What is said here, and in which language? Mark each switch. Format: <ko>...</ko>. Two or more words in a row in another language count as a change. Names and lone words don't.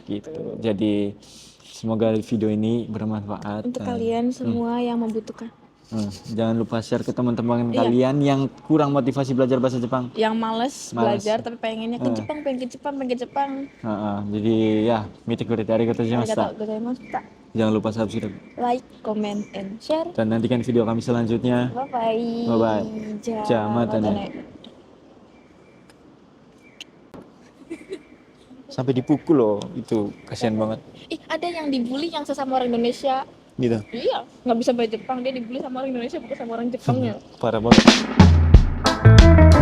<id>Gitu. Jadi semoga video ini bermanfaat. untuk kalian semua yang membutuhkan. Jangan lupa share ke teman-teman Iya. kalian yang kurang motivasi belajar bahasa Jepang. Yang males Males. belajar tapi pengennya ke Jepang, pengen ke Jepang. Jadi ya,</id> <ja>見てくれてありがとうございました. ありがとうございました.</ja> <id>Jangan lupa subscribe</id> <en>Like, comment, and share.</en> <id>dan nantikan video kami selanjutnya. Bye-bye. Bye-bye. Jamatane. Sampai dipukul loh, itu kasihan banget. Ih, ada yang dibully yang sesama orang Indonesia. Gitu. Iya, nggak bisa bahasa Jepang, dia dibully sama orang Indonesia bukan sama orang Jepang ya.</id>